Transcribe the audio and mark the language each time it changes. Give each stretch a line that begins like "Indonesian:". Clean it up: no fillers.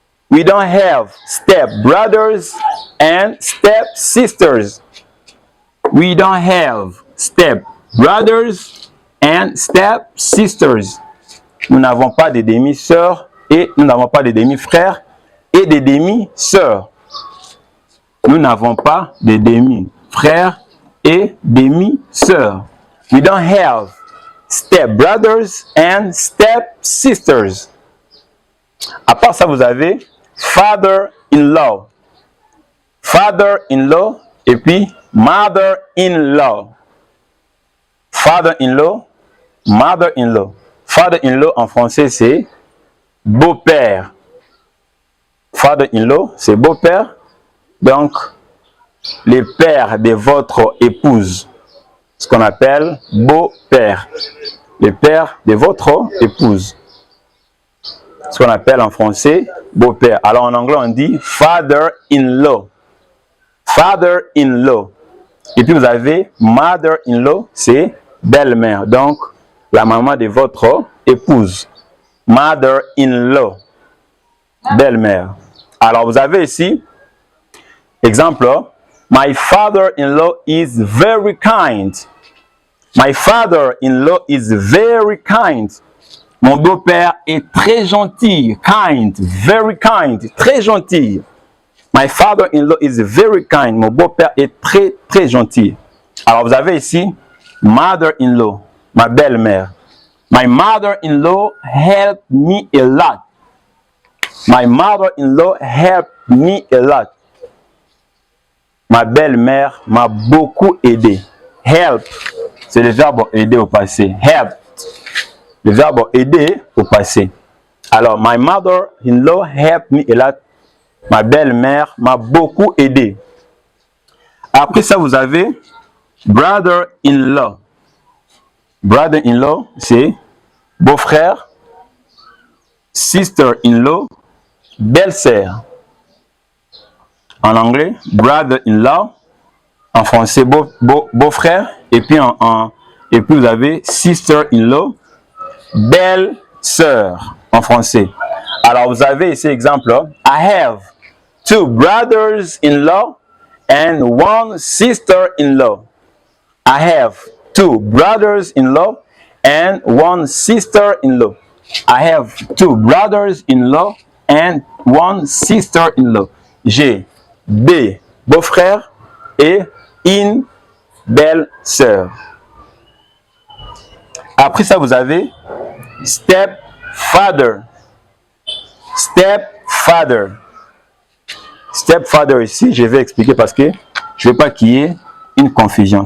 English: We don't have step brothers and step sisters. We don't have step brothers and step sisters.
French: Nous n'avons pas de demi-sœurs et nous n'avons pas de demi-frères et de demi-sœurs. Nous n'avons pas de demi-frères et demi-sœurs.
English: We don't have step brothers and step sisters.
French: À part ça, vous avez father-in-law. Father-in-law et puis mother-in-law.
English: Father-in-law, mother-in-law.
French: Father-in-law en français, c'est beau-père. Father-in-law, c'est beau-père. Donc, le père de votre épouse. Ce qu'on appelle beau-père. Le père de votre épouse. Ce qu'on appelle en français beau-père. Alors en anglais, on dit father-in-law. Father-in-law. Et puis vous avez mother-in-law, c'est belle-mère. Donc, la maman de votre épouse. Mother-in-law. Belle-mère. Alors vous avez ici, exemple,
English: my father-in-law is very kind. My father-in-law is very kind.
French: Mon beau-père est très gentil.
English: Kind, very kind,
French: très gentil.
English: My father-in-law is very kind.
French: Mon beau-père est très, très gentil. Alors, vous avez ici, mother-in-law, ma belle-mère.
English: My mother-in-law helped me a lot. My mother-in-law helped me a lot.
French: Ma belle-mère m'a beaucoup aidé. Help, c'est le verbe aider au passé. Help, le verbe aider au passé. Alors,
English: my mother-in-law helped me a lot.
French: Ma belle-mère m'a beaucoup aidé. Après ça, vous avez brother-in-law. Brother-in-law, c'est beau-frère. Sister-in-law, belle-sœur. En anglais, brother-in-law. En français, beau-frère. Et puis, et puis, vous avez sister-in-law, belle-sœur. En français. Alors, vous avez ici exemple.
English: I have 2 brothers-in-law and 1 sister-in-law. I have 2 brothers-in-law and 1 sister-in-law. I have 2 brothers-in-law and 1 sister-in-law.
French: J'ai des beaux-frères et une belle-sœur. Après ça, vous avez step-father. Step-father. Step-father ici, je vais expliquer parce que je ne veux pas qu'il y ait une confusion.